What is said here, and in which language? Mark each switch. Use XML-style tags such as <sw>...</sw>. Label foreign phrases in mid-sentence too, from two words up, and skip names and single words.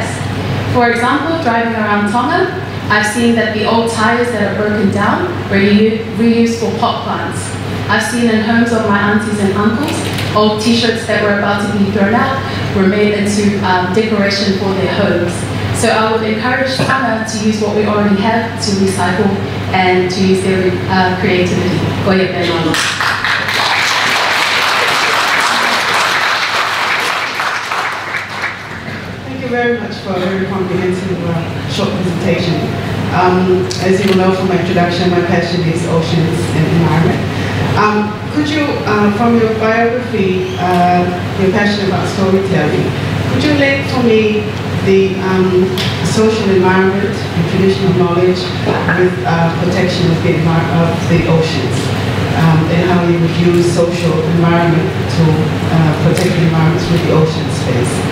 <en>For example, driving around Tonga, I've seen that the old tires that are broken down were reused for pot plants. I've seen in homes of my aunties and uncles, old t-shirts that were about to be thrown out were made into decoration for their homes. So I would encourage Tonga to use what we already have to recycle and to use their creativity.</en> <to>Koia pe malo.</to> <en>Thank you very much for a very comprehensive short presentation. As you will know from my introduction, my passion is oceans and environment. Could you, from your biography, your passion about storytelling, could you link for me the social environment and traditional knowledge with protection of the oceans, and how you would use social environment to protect the environments with the ocean space?</en>